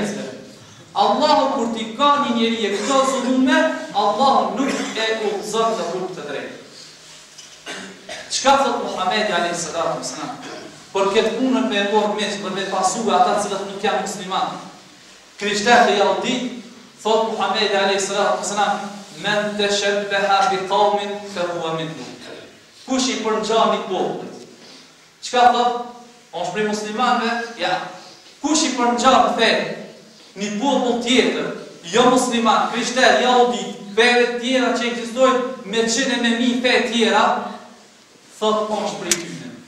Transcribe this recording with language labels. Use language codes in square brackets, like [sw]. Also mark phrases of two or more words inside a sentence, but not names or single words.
[sq] Allahu kur ti ka një njeri e këto zullume, Allah nuk e udhëzon në rrugë të drejtë. Çka thot Muhamedi [ar] عليه الصلاة والسلام? [sq] Por këtë punën me morë mes për me pasu ata cilët nuk janë musliman. Krishterë jahudi, thot Muhamedi [ar] عليه الصلاة والسلام من تشبه بقوم فهو منهم. [sq] Kush i përngjan i popullit? Çka thot? Është prej muslimanëve? Ja. Kush i përngjan fe një popull tjetër, jo musliman, krishterë, jahudi, feve tjera që ekzistojnë me 100.000 fe tjera, thot është prej tyre.